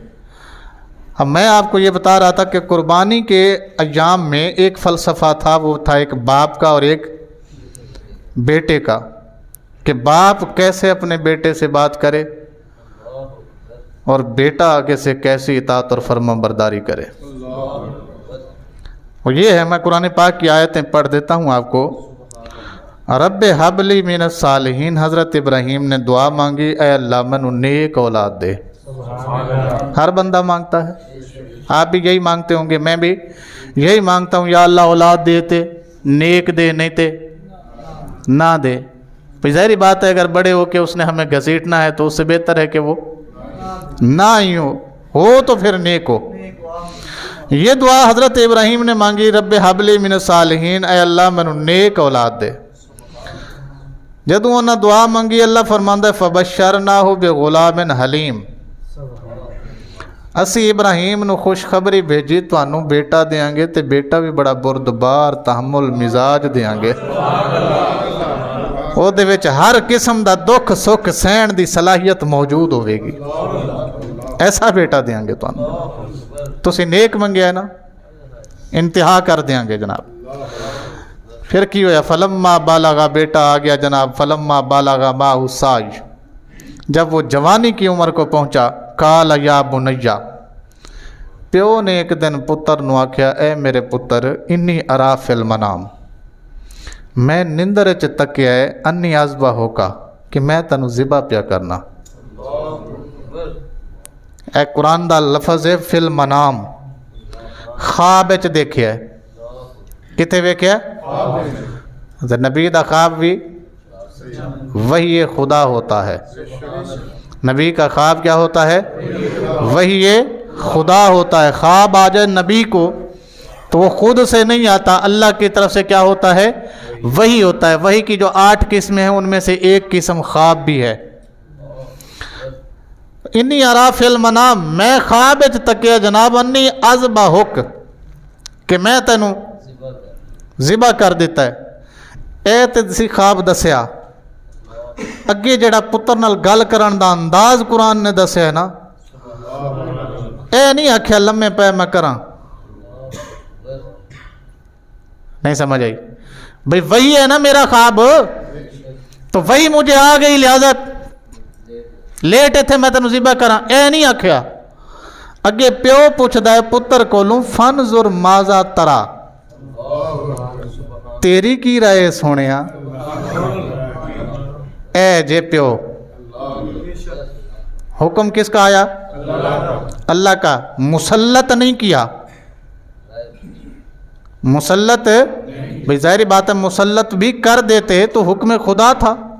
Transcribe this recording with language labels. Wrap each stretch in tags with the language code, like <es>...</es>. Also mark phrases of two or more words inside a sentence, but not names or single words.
<ur>اب میں آپ کو یہ بتا رہا تھا کہ قربانی کے ایام میں ایک فلسفہ تھا، وہ تھا ایک باپ کا اور ایک بیٹے کا، کہ باپ کیسے اپنے بیٹے سے بات کرے اور بیٹا آگے سے کیسی اطاعت اور فرمانبرداری کرے. وہ یہ ہے، میں قرآن پاک کی آیتیں پڑھ دیتا ہوں آپ کو۔</ur> <ar>رب حبلی من الصالحین،</ar> <ur>حضرت ابراہیم نے دعا مانگی،</ur> <pa>اے اللہ مینوں نیک اولاد دے۔</pa> <ur>ہر بندہ مانگتا ہے، آپ بھی یہی مانگتے ہوں گے، میں بھی یہی مانگتا ہوں، یا اللہ اولاد دیتے، نیک دے،</ur> <pa>نہیں تے نہ دے۔</pa> <ur>پھر ظاہری بات ہے اگر بڑے ہو کے اس نے ہمیں گھسیٹنا ہے تو اس سے بہتر ہے کہ وہ نہ ہی ہو تو پھر نیک ہو۔ یہ دعا حضرت ابراہیم نے مانگی،</ur> <ar>رب حبلی من الصالحین،</ar> <pa>اے اللہ مینوں نیک اولاد دے۔ جدوں انہاں دعا منگی، اللہ فرماندا ہے</pa> <ar>فبشرناہ بغلام حلیم،</ar> <pa>اسی ابراہیم نو خوشخبری بھیجی، تانوں بیٹا دیاں گے، تے بیٹا بھی بڑا بردبار تحمل مزاج دیاں گے، او دے وچ ہر قسم دا دکھ سکھ سہن دی صلاحیت موجود ہوے گی، ایسا بیٹا دیاں گے تانوں۔ تسی نیک منگیا ہے نا، انتہا کر دیاں گے جناب۔ پھر کی ہویا،</pa> <ar>فلما بالغا،</ar> <pa>بیٹا آ گیا جناب،</pa> <ar>فلما بالغا معہ السعی،</ar> <ur>جب وہ جوانی کی عمر کو پہنچا،</ur> <ar>قال یا بنیا،</ar> <pa>پیو نے ایک دن پتر نو آکھیا، اے میرے پتر،</pa> <ar>انی ارا فی المنام،</ar> <pa>میں نندر چ تکیا ہے،</pa> <ar>انی اذبحک</ar> <pa>کا، کہ میں تینوں ذبح پیا کرنا۔ اے قرآن دا لفظ ہے</pa> <ar>فی المنام،</ar> <pa>خواب چ دیکھیا ہے، کتے ویکھیا ہے؟</pa> <ur>نبی دا خواب بھی وحی خدا ہوتا ہے، نبی کا خواب کیا ہوتا ہے؟ وحی خدا ہوتا ہے۔ خواب آ جائے نبی کو تو وہ خود سے نہیں آتا، اللہ کی طرف سے کیا ہوتا ہے؟ وحی ہوتا ہے۔ وحی کی جو 8 قسمیں ہیں ان میں سے ایک قسم خواب بھی ہے۔</ur> <ar>انی ارا فی المنام،</ar> <pa>میں خواب وچ تکیا جناب،</pa> <ar>انی اذبحک،</ar> <pa>کہ میں تینوں ذبح کر دیتا ہے۔ اے تے سی خواب دسیا، اگے جڑا پتر نال گل کرن دا انداز قرآن نے دسیا ہے نا، اے نہیں آکھیا لمے پے میں کراں، نہیں سمجھ آئی؟</pa> <ur>بھئی وہی ہے نا میرا خواب، تو وہی مجھے آ گئی، لہذا لیٹ</ur> <pa>ایتھے میں تینوں ذبح کراں، اے نہیں آکھیا۔ اگے پیو پوچھدا ہے پتر کولوں،</pa> <ar>فانظر ماذا ترا،</ar> <pa>تیری کی رائے سونیا؟ اے جے پیو،</pa> <ur>حکم کس کا آیا؟ اللہ کا، مسلط نہیں کیا، مسلط بھئی ظاہری بات ہے مسلط بھی کر دیتے تو حکم خدا تھا۔</ur>